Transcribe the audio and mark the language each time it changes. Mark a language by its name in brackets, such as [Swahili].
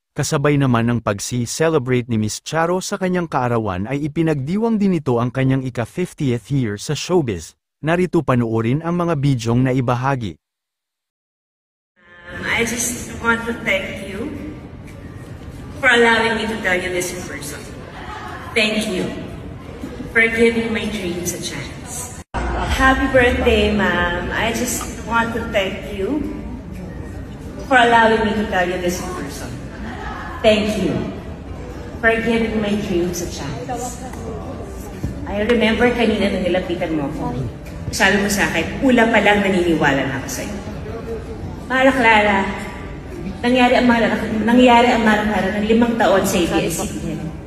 [Filipino] Kasabay naman ng pagsi-celebrate ni Miss Charo sa kanyang kaarawan ay ipinagdiwang din nito ang kanyang ika-50th year sa showbiz. Narito panoorin ang mga bidyong na ibahagi. [English] I just want to thank you for allowing me to tell you this in person. Thank you for giving my dreams a chance. Happy birthday, ma'am. I just want to thank you for allowing me to tell you this in person. Thank you for giving my dreams a chance. I remember [Filipino] kanina nung nilapitan mo ako. Sabi mo sa akin, ula pa lang naniniwala na ako sa'yo. Mara Clara, nangyari ang Mara Clara ng 5 taon sa ABS-CBN.